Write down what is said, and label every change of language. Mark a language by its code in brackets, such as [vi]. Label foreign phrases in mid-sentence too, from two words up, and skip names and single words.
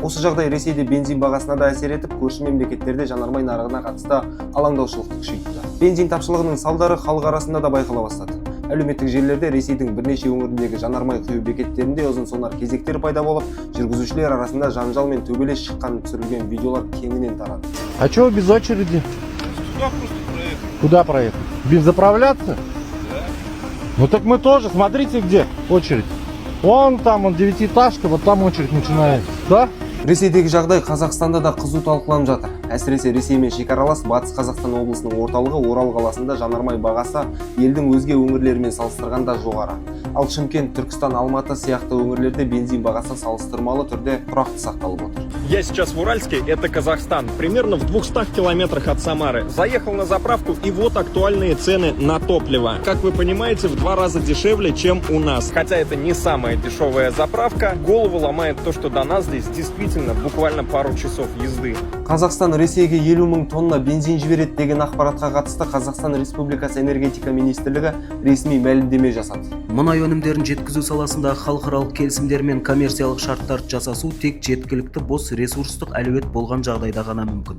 [kk] Осы жағдай Ресейде бензин бағасына да әсер етіп, көрші мемлекеттерде жанармай нарығына қатысты алаңдаушылықты күшейтті. Бензин тапшылығының салдары халық арасында да байқала бастады. Әлеуметтік желілерде Ресейдің бірнеше өңіріндегі жанармай құю бекеттерінде ұзын-сонар кезектер пайда болып, жүргізушілер арасында жанжал мен төбелес шыққан түсірілген видеолар кеңінен тарады. [ru] А чего без очереди? Сюда просто проехать. Куда проехать? Без заправляться? Да. Ну так мы тоже, смотрите где очередь. Вон там, он девятиэтажка, вот там очередь начинается. Да? [kk] Ресейдегі жағдай Қазақстанда да қызу талқыланып жатыр. Әсіресе Ресеймен шекаралас Батыс Қазақстан облысының орталығы Орал қаласында жанармай бағасы елдің өзге өңірлерімен салыстырғанда жоғары. Ал Шымкент, Түркістан, Алматы сияқты өңірлерде бензин бағасы салыстырмалы түрде тұрақты сақталып отыр. [ru] Я сейчас в Уральске, это Казахстан, примерно в 200 километрах от Самары. Заехал на заправку, и вот актуальные цены на топливо. Как вы понимаете, в 2 раза дешевле, чем у нас. Хотя это не самая дешевая заправка, голову ломает то, что до нас здесь действительно буквально пару часов езды. [kk] Қазақстан Ресейге 50 мың тонна бензин жібереді деген ақпаратқа қатысты Қазақстан Республикасы энергетика министрлігі ресми мәлімдеме жасады. Мұнай өнімдерін жеткізу саласында халықаралық келісімдер мен коммерциялық шарттарды жасасу тек жеткілікті бос ресурстық әлеует болған жағдайда ғана мүмкін.